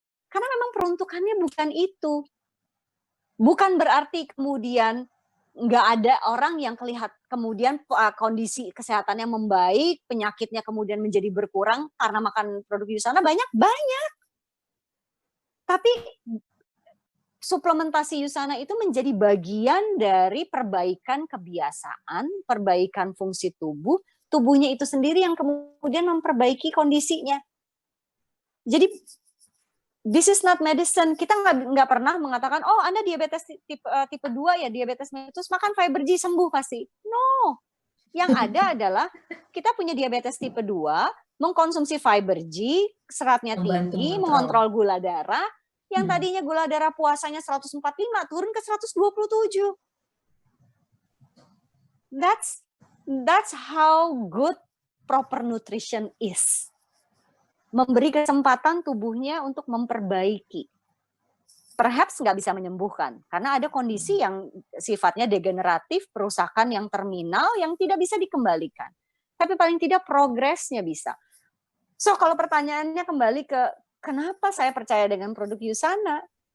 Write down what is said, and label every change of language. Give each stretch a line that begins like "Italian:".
Indonesian: Karena memang peruntukannya bukan itu. Bukan berarti kemudian nggak ada orang yang kemudian kondisi kesehatannya membaik, penyakitnya kemudian menjadi berkurang karena makan produk Yusana banyak. Tapi suplementasi Yusana itu menjadi bagian dari perbaikan kebiasaan, perbaikan fungsi tubuh, tubuhnya itu sendiri yang kemudian memperbaiki kondisinya. Jadi
English: this is not medicine.
Indonesian: Kita nggak pernah mengatakan, oh Anda diabetes tipe 2 ya, diabetes mellitus, makan fiber G sembuh pasti.
English: No.
Indonesian: Yang ada adalah kita punya diabetes tipe 2, mengkonsumsi fiber G, seratnya tinggi, mengontrol gula darah, yang tadinya gula darah puasanya 145 turun ke 127.
English: That's how good proper nutrition is.
Indonesian: Memberi kesempatan tubuhnya untuk memperbaiki.
English: Perhaps
Indonesian: nggak bisa menyembuhkan, karena ada kondisi yang sifatnya degeneratif, perusakan yang terminal, yang tidak bisa dikembalikan. Tapi paling tidak progresnya bisa.
English: So
Indonesian: kalau pertanyaannya kembali ke kenapa saya percaya dengan produk USANA?